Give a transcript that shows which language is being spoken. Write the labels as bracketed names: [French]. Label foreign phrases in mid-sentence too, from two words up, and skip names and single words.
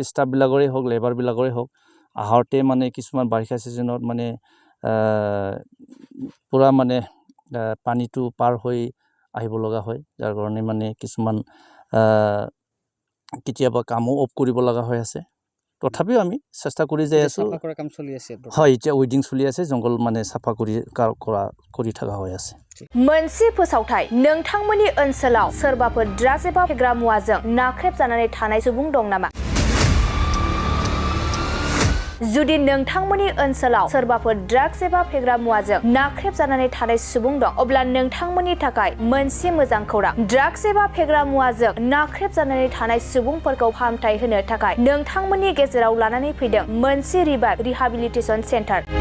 [Assamese] ষ্টাফবিলাকৰে হওক, লেবাৰবিলাকৰে হওক, আহোঁতে মানে কিছুমান বাৰিষা ছিজনত মানে পূৰা মানে পানীটো পাৰ হৈ আহিব লগা হয়। যাৰ কাৰণে মানে কিছুমান কেতিয়াবা কামো অফ কৰিব লগা হৈ আছে তথাপিও আমি চেষ্টা কৰি যাই আছোঁ চাফা কৰা কাম চলি আছে হয় এতিয়া উইডিং চলি আছে জংঘল মানে চাফা কৰি থকা হৈ আছে [Bodo] मोनसे फोसावथाय नोंथांमोननि ओनसोलाव सोरबाफोर ड्राग्स एबा फेग्रा मुवाजों नाख्रेबजानानै थानाय सुबुं दं नामा जुदि नोंथांमोननि ओनसोलाव सोरबाफोर ड्राग्स एबा फेग्रा मुवाजों नाख्रेबजानानै थानाय सुबुं दं अब्ला नोंथांमोननि थाखाय मोनसे मोजां खौरां ड्राग्स एबा फेग्रा मुवाजों नाख्रेबजानानै थानाय सुबुंफोरखौ फाहामथाय होनो थाखाय नोंथांमोननि गेजेराव लानानै फैदों मोनसे [English] rehabilitation center